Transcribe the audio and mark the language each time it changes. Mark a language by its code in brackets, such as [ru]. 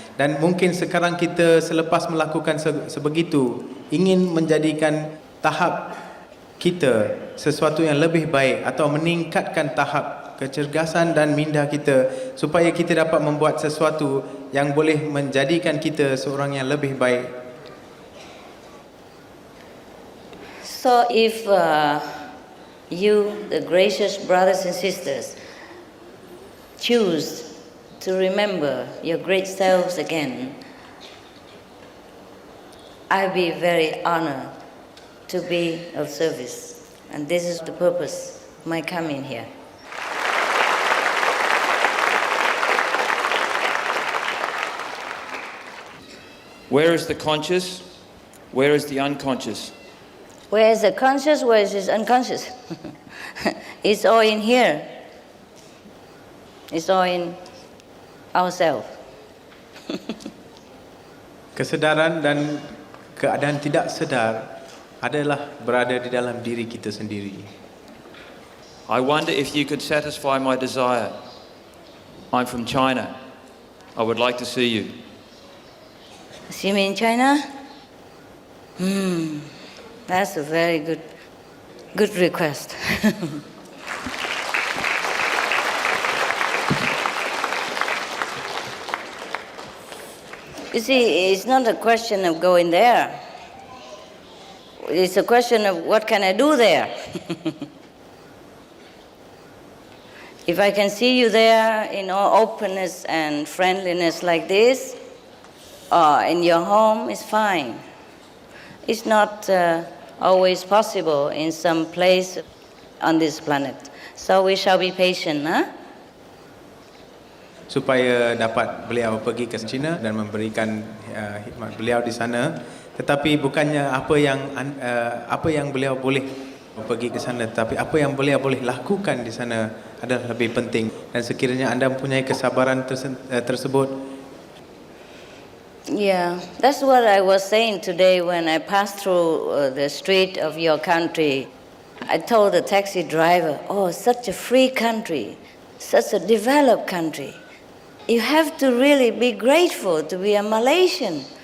[ms] Dan mungkin sekarang kita selepas melakukan sebegitu ingin menjadikan tahap kita sesuatu yang lebih baik atau meningkatkan tahap kecergasan dan minda kita supaya kita dapat membuat sesuatu yang boleh menjadikan kita seorang yang lebih baik. [en] So if you, the gracious brothers and sisters, choose to remember your great selves again, I'll be very honored to be of service. And this is the purpose of my coming here. Where is the conscious? Where is the unconscious? Where is the conscious? Where is the unconscious? It's all in here. It's all in ourselves. [ms] Kesedaran dan keadaan tidak sedar adalah berada di dalam diri kita sendiri. [en] I wonder if you could satisfy my desire. I'm from China. I would like to see you. See me in China? That's a very good request. You see, it's not a question of going there. It's a question of what can I do there? If I can see you there in all openness and friendliness like this, or in your home, it's fine. It's not always possible in some place on this planet. So we shall be patient, huh? [ms] Supaya dapat beliau pergi ke China dan memberikan hikmat beliau di sana, tetapi bukannya apa yang beliau boleh pergi ke sana, tetapi apa yang beliau boleh lakukan di sana adalah lebih penting. Dan sekiranya anda mempunyai kesabaran tersebut. [en] Yeah, that's what I was saying today when I passed through the street of your country. I told the taxi driver, oh, such a free country, such a developed country. You have to really be grateful to be a Malaysian.